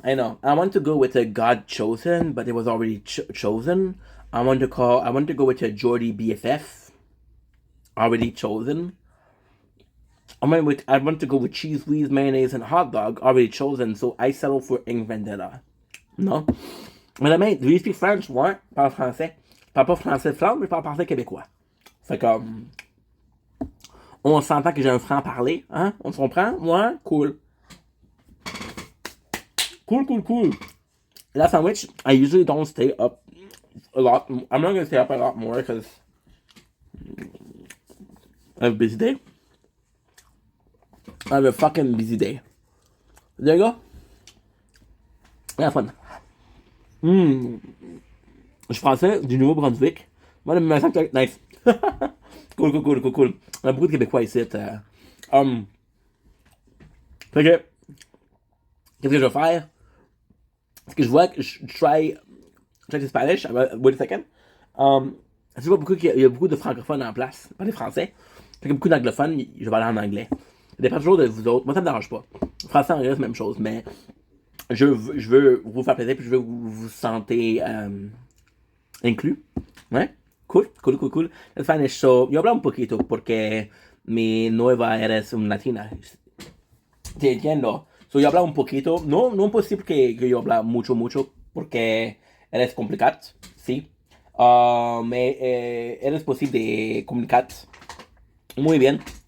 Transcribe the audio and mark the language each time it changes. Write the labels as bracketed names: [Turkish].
[English] I want to go with a God Chosen, but it was already chosen. I want to go with a Jordy BFF, already chosen. I want to go with cheese whiz, mayonnaise, and hot dog, already chosen. So I settle for Ink Vendetta. No. [French] Mais demain, [English] do you speak French? [French] Ouais. Parle français. Parle pas français flamand, mais parle français québécois. Fait comme. On s'entend que j'ai un franc-parler, hein? On se comprend? Ouais? Cool. Cool. [English] That sandwich, I usually don't stay up a lot. I'm not gonna stay up a lot more because I have a busy day. I have a fucking busy day. There you go. Yeah, fun. [French] Je suis français du Nouveau-Brunswick. Moi, le matin, nice. Cool. On a beaucoup de Québécois ici. Fait que, qu'est-ce que je vais faire? C'est que je vois que je [English] try the Spanish. Wait a second. [French] Je vois beaucoup qu'il y a beaucoup de francophones en place, pas des français. Fait que beaucoup d'anglophones, je vais aller en anglais. Ça dépend toujours de vous autres. Moi, ça me dérange pas. Français, anglais, c'est la même chose, mais je veux vous faire plaisir, puis je veux que vous sentez inclus. Ouais? Cool. [Spanish] El Spanish, so, yo hablo un poquito porque mi nueva eres una latina. Te entiendo. So, yo hablo un poquito. No imposible que yo habla mucho, porque eres complicado, sí. Me eres posible de comunicar muy bien.